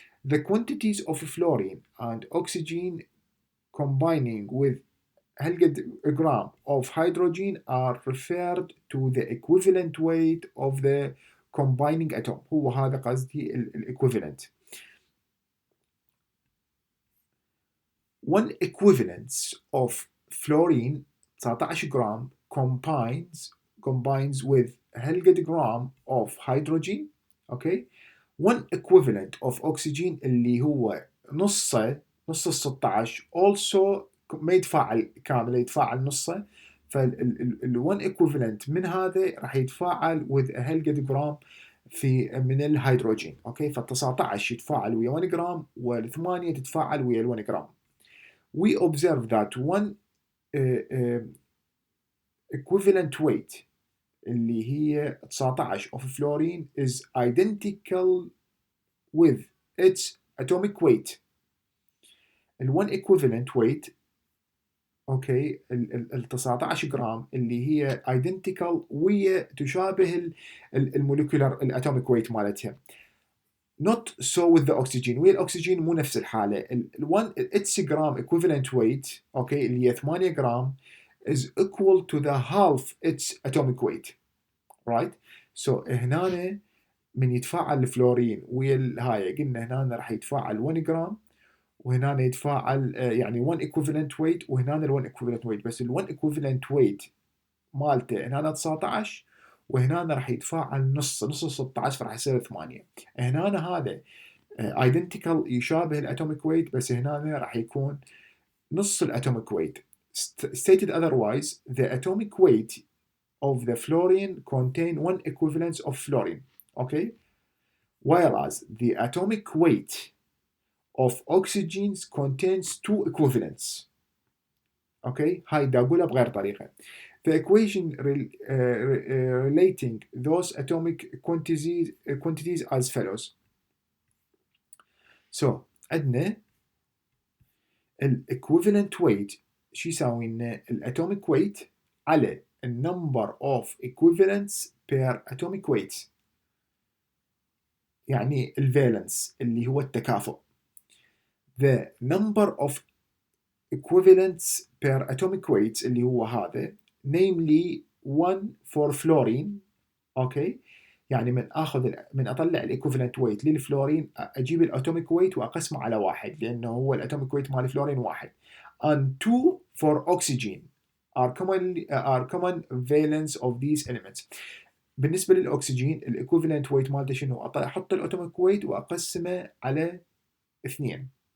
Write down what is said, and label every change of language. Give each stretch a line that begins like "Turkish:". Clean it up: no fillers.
English: The quantities of fluorine and oxygen combining with
Arabic: هالقد
English: gram of hydrogen are referred to the equivalent weight of the combining atom.
Arabic: هو هذا قصدي equivalent.
English: One equivalence of fluorine 19 gram combines with
Arabic: هالقد
English: gram of hydrogen، okay. One equivalent of oxygen
Arabic: اللي هو نص ال 16 also ما يتفاعل كامل، يتفاعل نصه. فال1 equivalent من هذا راح يتفاعل with هالقد جرام من الهيدروجين، اوكي. فال19 يتفاعل ويا 1 جرام وال8 تتفاعل ويا ال1 جرام.
English: We observe that one equivalent weight
Arabic: اللي هي 19
English: of fluorine is identical with its atomic weight.
Arabic: ال1 equivalent weight، اوكي، ال 19 جرام اللي هي identical ويا تشابه الموليكولر الاتوميك ويت مالتها.
English: Not so with the oxygen.
Arabic: ويا الاكسجين مو نفس الحاله.
English: ال1 its gram equivalent weight، okay,
Arabic: اللي هي 8 جرام
English: is equal to the half its atomic weight, right.
Arabic: So هنا من يتفاعل الفلورين ويا الهاي قلنا هنا راح يتفاعل 1 جرام وهنا يتفاعل يعني 1 equivalent weight وهنا ال 1 equivalent weight، بس ال 1 equivalent weight مالته هنا 19 وهنا راح يتفاعل نص 16 فراح يصير 8. هنا هذا identical يشابه الاتوميك ويت، بس هنا راح يكون نص الاتوميك ويت.
English: Stated otherwise, the atomic weight of the fluorine contain one equivalence of fluorine, okay, whereas the atomic weight of oxygens contains two equivalents, okay.
Arabic: هاي دا أقولها بغير طريقة.
English: The equation relating those atomic quantities as follows. So عندنا ال equivalent weight
Arabic: شو يساوي لنا؟
English: ال atomic weight على ال number of equivalents per atomic weight، يعني ال valence
Arabic: اللي هو التكافؤ.
English: The number of equivalents per atomic weights
Arabic: اللي هو هذا
English: namely 1 for fluorine، okay.
Arabic: يعني من اطلع الايكوفالنت ويت للفلورين اجيب الاتوميك ويت واقسمه على واحد لانه هو الاتوميك ويت مال الفلورين واحد.
English: and 2 for oxygen are common valence of these elements.
Arabic: بالنسبه للاكسجين الايكوفالنت ويت مالته شنو؟ احط الاتوميك ويت واقسمه على 2.